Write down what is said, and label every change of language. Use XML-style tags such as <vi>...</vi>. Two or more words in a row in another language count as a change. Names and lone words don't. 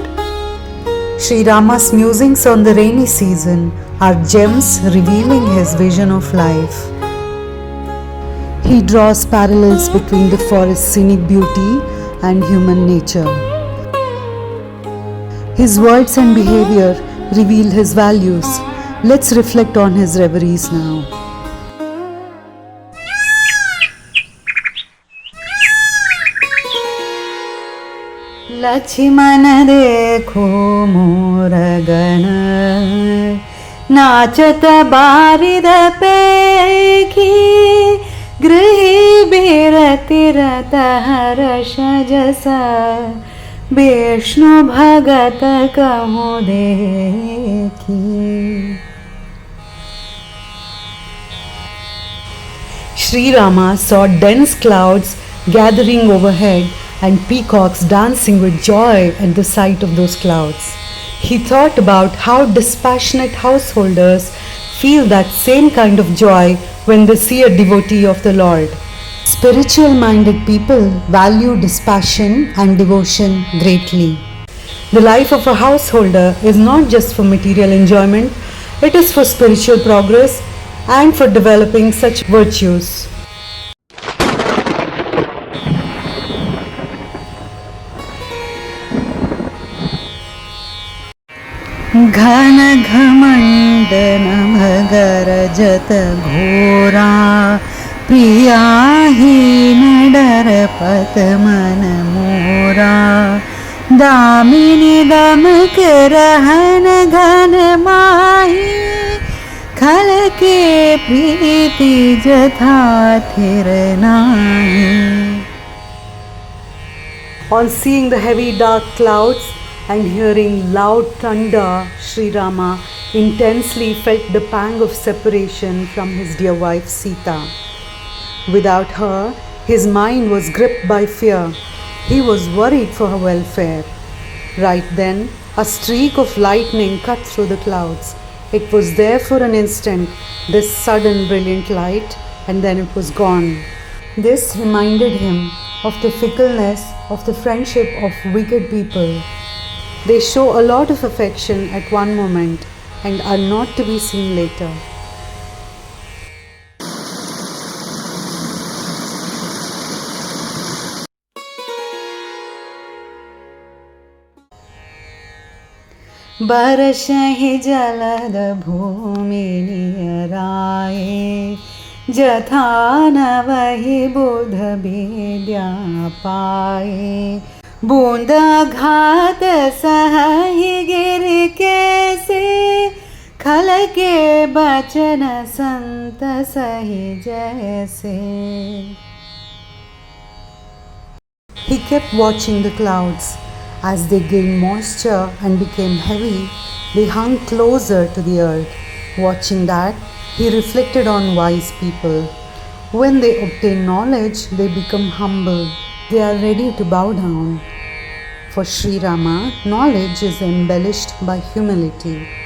<en>Sri Rama's musings on the rainy season are gems revealing his vision of life. He draws parallels between the forest's scenic beauty and human nature. His words and behavior reveal his values. Let's reflect on his reveries now.</en> <awa>लक्ष्मण देखो मोर गण नाचत बारिद पेखी गृही बिरति रत हर्ष जसा विष्णु भगत कहो देखी.</awa> <en>Sri Rama saw dense clouds gathering overhead and peacocks dancing with joy at the sight of those clouds. He thought about how dispassionate householders feel that same kind of joy when they see a devotee of the Lord. Spiritual-minded people value dispassion and devotion greatly. The life of a householder is not just for material enjoyment, it is for spiritual progress and for developing such virtues.</en> <awa>घन घमंड नभगर जत घोरा प्रिया ही डर पत मन मोरा दामिनी दमक रहन घन माही खल के प्रीति जथा थिर नाही.</awa> <en>On seeing the heavy dark clouds and hearing loud thunder, Sri Rama intensely felt the pang of separation from his dear wife Sita. Without her, his mind was gripped by fear. He was worried for her welfare. Right then, a streak of lightning cut through the clouds. It was there for an instant, this sudden brilliant light, and then it was gone. This reminded him of the fickleness of the friendship of wicked people. They show a lot of affection at one moment and are not to be seen later.</en> <awa>बरसहि जलद भूमि नियराए जथा नवहि बुध विद्या पाए बूंद घात सहहि गिर कैसे खल के बचन संत सही जैसे.</awa> <en>He kept watching the clouds. As they gained moisture and became heavy, they hung closer to the earth. Watching that, he reflected on wise people. When they obtain knowledge, they become humble. They are ready to bow down. For Sri Rama, knowledge is embellished by humility.</en>